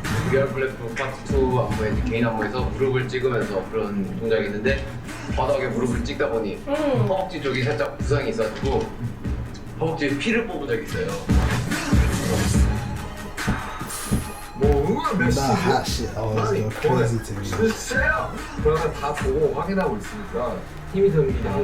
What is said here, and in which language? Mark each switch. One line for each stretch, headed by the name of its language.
Korean: Are Bulletproof 파트 2 안무에 이제 개인 안무에서 무릎을 찍으면서 그런 동작이 있는데 바닥에 무릎을 찍다 보니 허벅지 쪽이 살짝 부상이 있어가지고 허벅지에 피를 뽑은 적이 있어요. 뭐 응원 메시지?
English: That hat shit always go crazy to me.
Korean: 진짜요? 그러면 다 보고 확인하고 있으니까 힘이 듭니다.